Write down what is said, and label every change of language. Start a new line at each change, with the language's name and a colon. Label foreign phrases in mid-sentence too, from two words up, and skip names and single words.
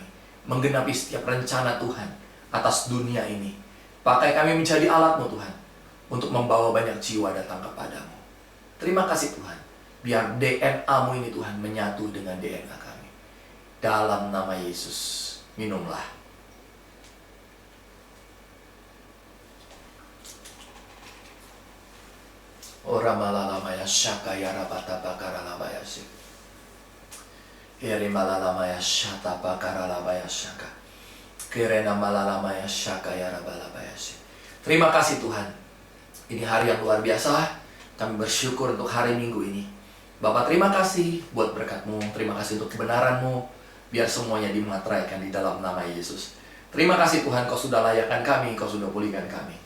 Indonesian: Menggenapi setiap rencana Tuhan atas dunia ini. Pakai kami menjadi alat-Mu Tuhan, untuk membawa banyak jiwa datang kepadamu. Terima kasih Tuhan, biar DNA-Mu ini Tuhan menyatu dengan DNA kami. Dalam nama Yesus, minumlah. Ora malalamaya shaka yarabata bakaralabaya sik. Iri malalamaya shata bakaralabaya shaka. Kirena malalamaya shaka yarabalabaya sik. Terima kasih Tuhan. Ini hari yang luar biasa. Kami bersyukur untuk hari Minggu ini. Bapak, terima kasih buat berkat-Mu. Terima kasih untuk kebenaran-Mu. Biar semuanya dimateraikan di dalam nama Yesus. Terima kasih Tuhan, Kau sudah layakkan kami, Kau sudah pulihkan kami.